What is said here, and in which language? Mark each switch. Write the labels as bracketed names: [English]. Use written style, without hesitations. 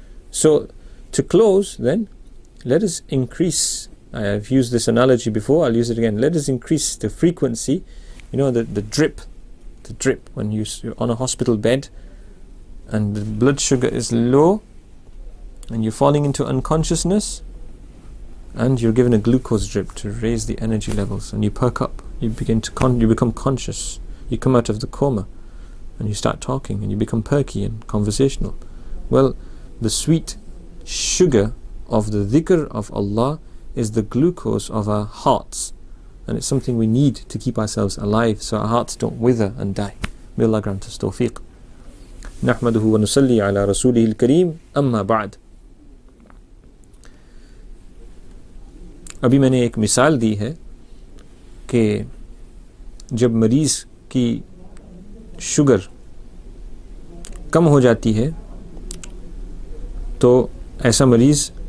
[English] So, to close then, let us increase, I have used this analogy before, I'll use it again, let us increase the frequency, the drip, when you're on a hospital bed and the blood sugar is low and you're falling into unconsciousness, and you're given a glucose drip to raise the energy levels, and you perk up, you become conscious, you come out of the coma and you start talking and you become perky and conversational. Well, the sweet sugar of the dhikr of Allah is the glucose of our hearts, and it's something we need to keep ourselves alive so our hearts don't wither and die. May Allah grant us tawfiq. [Arabic] نحمده ونصلي على رسوله الكريم أما بعد. [Urdu] ابھی میں نے ایک مثال دی ہے کہ جب مریض کی شوگر کم ہو جاتی ہے تو ایسا مریض